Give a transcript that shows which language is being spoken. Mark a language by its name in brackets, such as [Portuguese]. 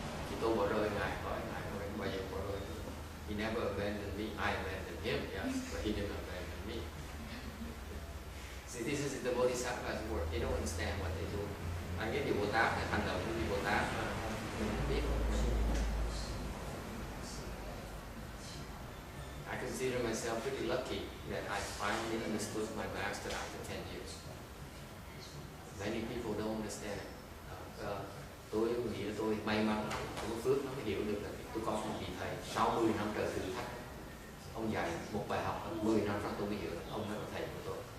[Vietnamese] Chỉ tôi bỏ rơi Ngài khỏi, Ngài không bao giờ bỏ rơi tôi. [English] He never abandoned me. I abandoned him, yes, but he didn't abandon me. See, this is the Bodhisattva's work. They don't understand what they do. [Vietnamese] Anh biết điều Bồ Tát là hành động của vị Bồ Tát mà mình không biết. [English] I consider myself pretty lucky that I finally understood my master after 10 years. Many people don't understand. [Vietnamese] Tôi nghĩ là tôi may mắn, tôi có phước nó mới hiểu được là tôi có một vị thầy 60 năm trời thử thách. Ông dạy một bài học 10 năm sau tôi mới hiểu là ông mới là thầy của tôi.